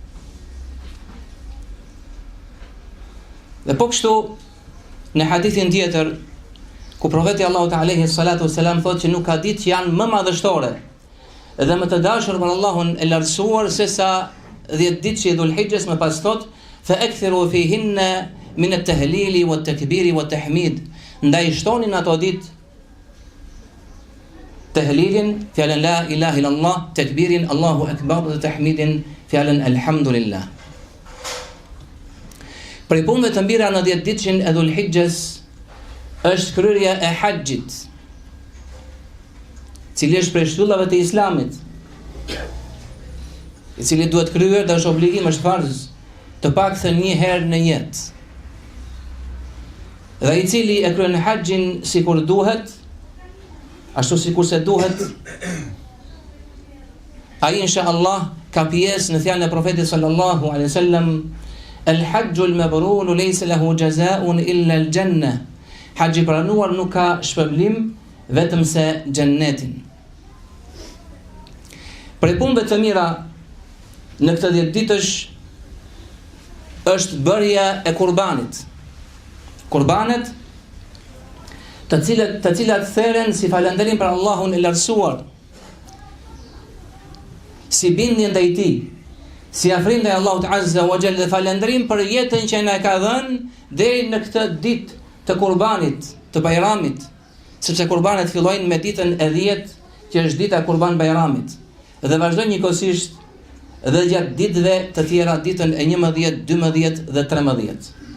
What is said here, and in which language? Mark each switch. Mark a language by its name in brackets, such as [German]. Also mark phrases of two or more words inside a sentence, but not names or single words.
[Albanian] Dhe po kështu, në hadithin tjetër, ku profeti [Arabic] الله عليه الصلاة والسلام [Albanian] thotë që nuk ka ditë që janë më madhështore dhe më të dashur për Allahun e lartësuar se sa 10 ditë që i Dhulhijhes, më pas thotë [Arabic] فأكثروا فيهن من التهليل والتكبير والتحميد. [Albanian] Ndaj shtonin ato ditë tahlilin, fjalën [Arabic] لا إله إلا الله, [Albanian] takbirin [Arabic] الله أكبر [Albanian] dhe tahmidin, fjalën alhamdulillah. Për punëve të mira në 10 ditëshin e Dhulhijhes është kryerja e haxhit, cili është prej shtyllave të Islamit, i cili duhet kryer dhe është obligim, është farz, të paktën një herë në jetë. Dhe i cili e kryen haxhin sikur duhet, ashtu sikur se duhet, ai inshallah ka pjesë në fjalën e profetit [Arabic] صلى الله عليه وسلم, الحج المبرور ليس له جزاء إلا الجنة. [Albanian] Haxhi pranuar nuk ka shpërblim vetëm se xhennetin. Për punëve të mira në këtë 10 ditësh është bërja e kurbanit. Kurbanet të cilat theren si falënderim për Allahun e lartësuar, si bindje ndaj Tij, si afrim ndaj Allahut [Arabic] عز وجل, [Albanian] dhe falënderim për jetën që na ka dhënë deri në këtë ditë të kurbanit, të Bajramit, sepse kurbanet fillojnë me ditën e 10, që është dita e Kurban Bajramit, dhe vazhdojnë njëkohësisht dhe gjatë ditëve të tjera, ditën e 11, 12 dhe 13.